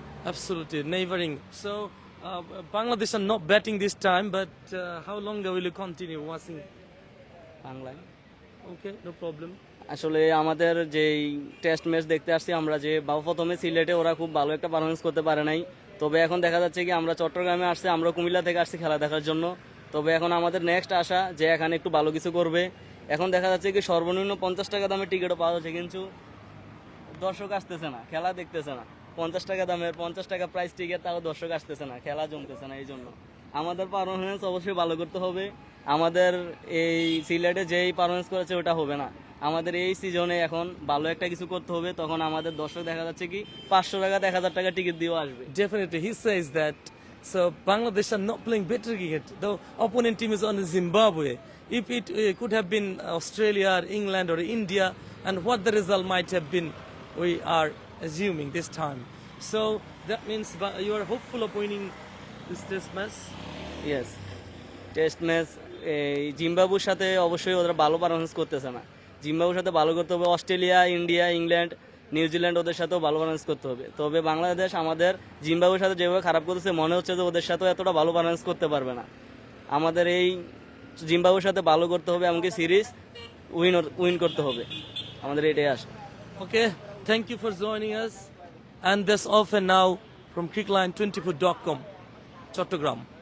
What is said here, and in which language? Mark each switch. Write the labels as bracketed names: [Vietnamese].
[English] Absolutely neighboring. So Bangladesh are not batting this time, but how long will you continue watching? [Bangla] বাংলায় [English] Okay, no problem. [Bangla] আসলে আমাদের যেই test match দেখতে আসছি আমরা যে প্রথমে সিলেটে ওরা খুব ভালো একটা পারফরমেন্স করতে পারে নাই, তবে এখন দেখা যাচ্ছে কি আমরা চট্টগ্রামে আসছি, আমরা কুমিল্লা থেকে আসছি খেলা দেখার জন্য। তবে এখন আমাদের নেক্সট আশা যে এখানে একটু ভালো কিছু করবে। এখন দেখা যাচ্ছে কি সর্বনিম্ন 50 টাকা দামের টিকিটও পাওয়া যাচ্ছে, কিন্তু দর্শক আসতেছে না, খেলা দেখতেছে না। 50 টাকা দামের 50 টাকা প্রাইস টিকিট, তাও দর্শক আসতেছে না, খেলা জমতেছে না। এই জন্য আমাদের পারফরমেন্স অবশ্যই ভালো করতে হবে। আমাদের এই সিলেটে যেই পারফরমেন্স করেছে ওটা হবে না, আমাদের এই সিজনে এখন ভালো একটা কিছু করতে হবে। তখন আমাদের দর্শক দেখা যাচ্ছে কি 500 টাকা 1000 টাকা টিকিট দিয়েও আসবে। [English] Definitely, he says that. So Bangladesh are not playing better cricket. The opponent team is on Zimbabwe. If it could have been Australia or England or India, and what the result might have been, we are assuming this time. So that means you are hopeful of winning this test match. [Bangla] Yes, test match এই জিম্বাবুর সাথে অবশ্যই ওরা ভালো performance করতেছে না। জিম্বাবুর সাথে ভালো করতে হবে, অস্ট্রেলিয়া, ইন্ডিয়া, ইংল্যান্ড, নিউজিল্যান্ড ওদের সাথেও ভালো পারফরমেন্স করতে হবে। তবে বাংলাদেশ আমাদের জিম্বাবুর সাথে যেভাবে খারাপ করতেছে মনে হচ্ছে যে ওদের সাথেও এতটা ভালো পারফরমেন্স করতে পারবে না। আমাদের এই জিম্বাবুর সাথে ভালো করতে হবে, এমনকি সিরিজ উইন করতে হবে, আমাদের এটাই আসে। [English] Okay, thank you for joining us. And that's all for now from crickline24.com, Chattagram.